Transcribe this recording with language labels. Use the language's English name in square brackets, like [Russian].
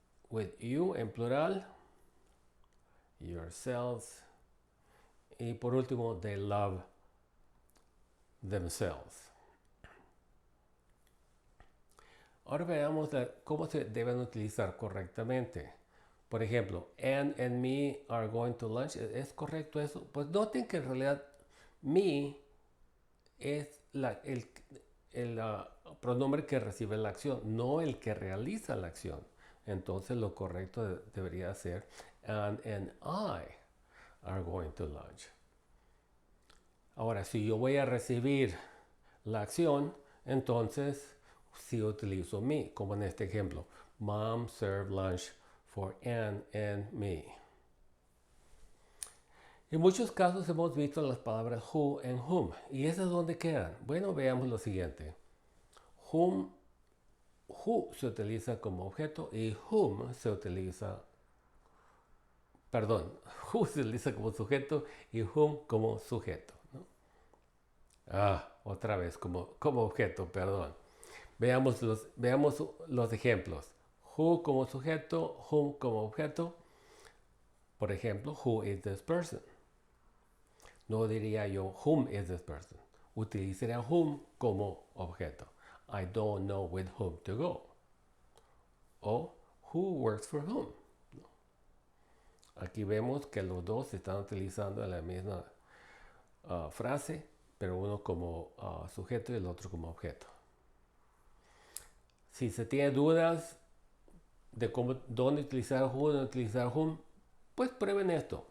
[English] With you [Spanish] en plural, [English] yourselves. [Spanish] Y por último, [English] they love themselves. [Spanish] Ahora veamos cómo se deben utilizar correctamente. Por ejemplo, [English] Anne and me are going to lunch. [Spanish] ¿Es correcto eso? Pues noten que en realidad me es el pronombre que recibe la acción, no el que realiza la acción. Entonces lo correcto debería ser [English] Anne and I are going to lunch. [Spanish] Ahora, si yo voy a recibir la acción, entonces sí utilizo me, como en este ejemplo. [English] Mom served lunch for Anne and me. [Spanish] En muchos casos hemos visto las palabras who and whom. ¿Y esas dónde quedan? Bueno, veamos lo siguiente. Who se utiliza como objeto y whom se utiliza, perdón, who se utiliza como sujeto y whom como sujeto, ¿no? Otra vez como objeto, perdón. Veamos los ejemplos. Who como sujeto, whom como objeto. Por ejemplo, [English] who is this person? [Spanish] No diría yo, [English] whom is this person? [Spanish] Utilizaría whom como objeto. [English] I don't know with whom to go. O who works for whom. [Spanish] Aquí vemos que los dos están utilizando la misma frase, pero uno como sujeto y el otro como objeto. Si se tiene dudas de dónde utilizar who, dónde utilizar whom, pues prueben esto.